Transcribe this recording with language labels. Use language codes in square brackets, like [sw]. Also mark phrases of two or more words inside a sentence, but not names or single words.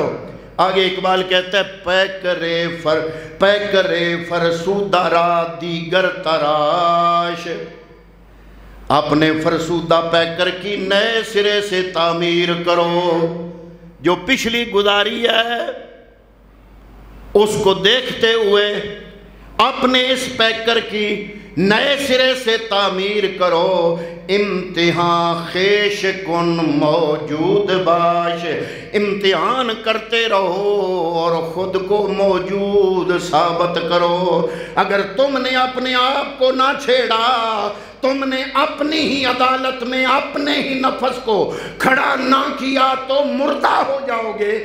[ur] آگے اقبال کہتا ہے [fa] پیکرے فرسودہ را دیگر تراش، [ur] اپنے فرسودہ پیکر کی نئے سرے سے تعمیر کرو، جو پچھلی گزاری ہے اس کو دیکھتے ہوئے اپنے اس پیکر کی نئے سرے سے تعمیر کرو، [fa] امتحان خیش کن موجود باش، [ur] امتحان کرتے رہو اور خود کو موجود ثابت کرو۔ اگر تم نے اپنے آپ کو نہ چھیڑا، تم نے اپنی ہی عدالت میں اپنے ہی نفس کو کھڑا نہ کیا تو مردہ ہو جاؤ گے۔